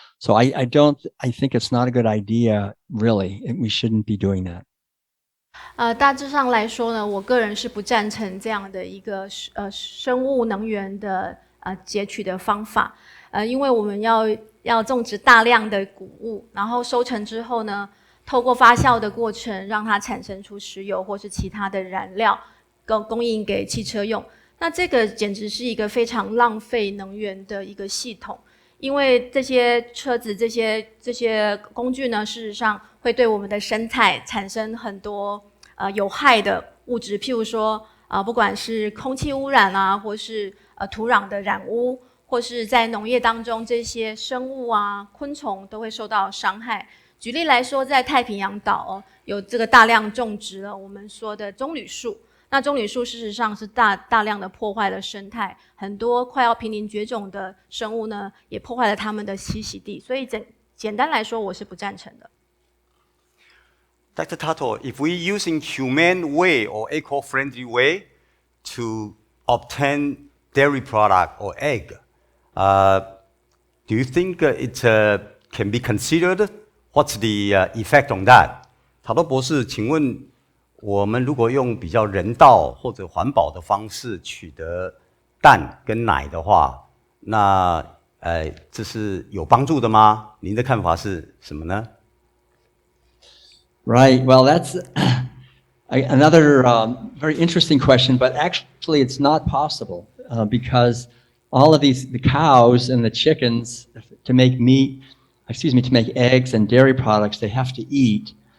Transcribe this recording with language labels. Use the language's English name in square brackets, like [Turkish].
[English] So I think it's not a good idea, really. We shouldn't be doing that. [Chinese] 大致上来说呢，我个人是不赞成这样的一个生物能源的截取的方法，因为我们要种植大量的谷物，然后收成之后呢，透过发酵的过程，让它产生出石油或是其他的燃料，供应给汽车用。那这个简直是一个非常浪费能源的一个系统，因为这些车子、这些工具呢，事实上会对我们的生态产生很多有害的物质，譬如说不管是空气污染啊，或是土壤的染污，或是在农业当中这些生物啊、昆虫都会受到伤害。举例来说，在太平洋岛有这个大量种植了我们说的棕榈树。那棕榈树事实上是大量的破坏了生态，很多快要濒临绝种的生物呢，也破坏了它们的栖息地。所以简单来说，我是不赞成的。 [English] Dr. Tuttle, if we using humane way or eco-friendly way to obtain dairy product or egg, do you think it can be considered? What's the effect on that? [Chinese] 塔多博士，请问我们如果用比较人道或者环保的方式取得蛋跟奶的话，那这是有帮助的吗？您的看法是什么呢？ [English] Right. Well, that's another very interesting question, but actually it's not possible because all of the cows and the chickens to make to make eggs and dairy products, they have to eat.